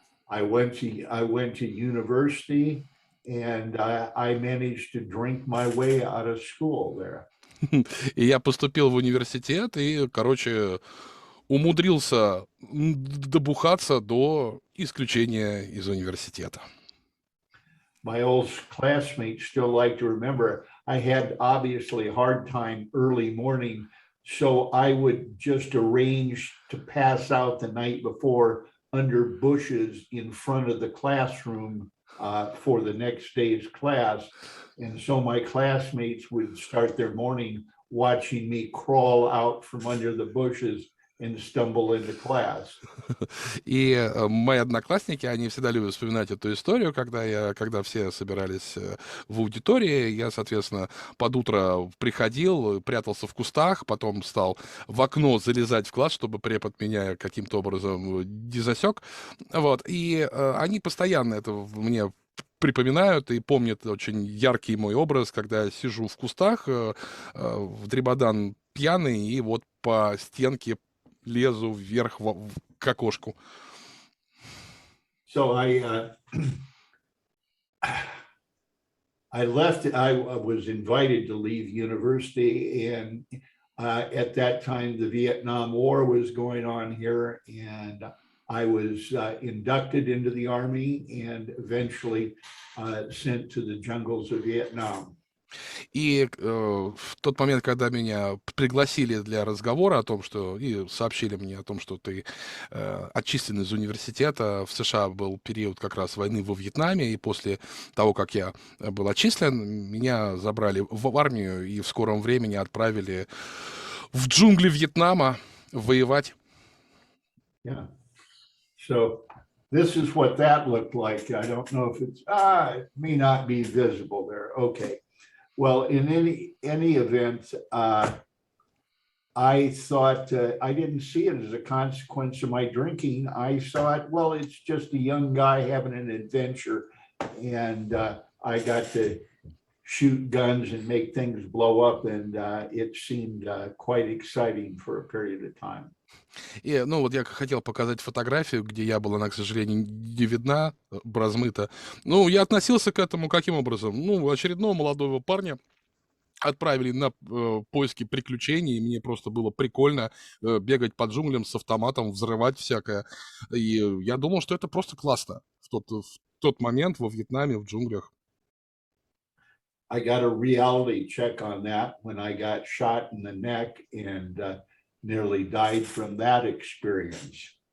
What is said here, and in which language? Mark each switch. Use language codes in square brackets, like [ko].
[en] I went to university, and I managed to drink my way out of school there. [ru] И я поступил в университет и, короче, умудрился добухаться до исключения из университета. [en] My old classmates still like to remember I had obviously a hard time early morning, so I would just arrange to pass out the night before under bushes in front of the classroom for the next day's class. And so my classmates would start their morning watching me crawl out from under the bushes and stumble into class. [ru] И мои одноклассники, они всегда любят вспоминать эту историю, когда все собирались в аудитории, я, соответственно, под утро приходил, прятался в кустах, потом стал в окно залезать в класс, чтобы препод меня каким-то образом не засек. Вот. И они постоянно это мне припоминают и помнят очень яркий мой образ, когда я сижу в кустах, в дребодан пьяный, и вот по стенке лезу вверх к окошку. [en] So I left. I was invited to leave university, and at that time, the Vietnam War was going on here, and I was inducted into the Army and eventually sent to the jungles of Vietnam. [ru] И в тот момент, когда меня пригласили для разговора о том, что и сообщили мне о том, что ты отчислен из университета, в США был период как раз войны во Вьетнаме, и после того, как я был отчислен, меня забрали в армию и в скором времени отправили в джунгли Вьетнама воевать. [en] Yeah. So this is what that looked like. I don't know if it's it may not be visible there. Okay. Well, in any event, I thought I didn't see it as a consequence of my drinking. I saw it, well, it's just a young guy having an adventure, and I got to shoot guns and make things blow up, and it seemed quite exciting for a period of time. [ru] И, ну, вот я хотел показать фотографию, где я была, она, к сожалению, не видна, размыта. Ну, я относился к этому каким образом? Ну, очередного молодого парня отправили на поиски приключений, и мне просто было прикольно бегать по джунглям с автоматом, взрывать всякое. И я думал, что это просто классно в тот момент во Вьетнаме, в джунглях. [en] I got a reality check on that when I got shot in the neck and nearly died from that experience.